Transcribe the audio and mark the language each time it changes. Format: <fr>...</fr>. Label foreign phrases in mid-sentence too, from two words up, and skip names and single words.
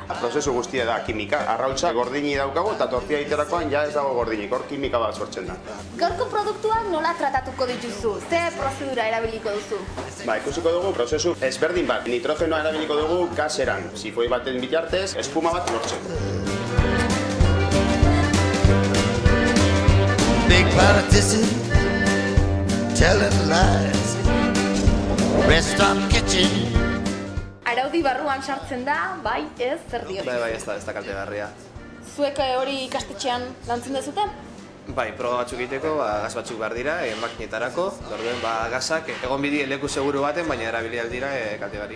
<eu>Prozesu guztia da kimika. Arrautza gordini daukagu eta tortilla egiterakoan ja ez dago gordinik, hor kimika bat sortzen da. Gaurko produktuak nola tratatuko dituzu? Ze prozedura erabiliko duzu? Ikusiko dugu prozesu ezberdin bat. Nitrogenoa erabiliko dugu gaseran. Sifoi baten bitartez, espuma bat lortzeko.</eu> <en>Big politician telling lies. Restaurant kitchen.</en> <eu>Araudi barruan sartzen da, bai, ez, zer dio? Bai, ez da kaltegarria. Zuek hori ikastetxean lantzen dezute? Bai, proba batzuk egiteko, gas batzuk behar dira, makinetarako. Orduen, gasak egon bidi leku seguru baten, baina erabili aldira kaltegarri.</eu>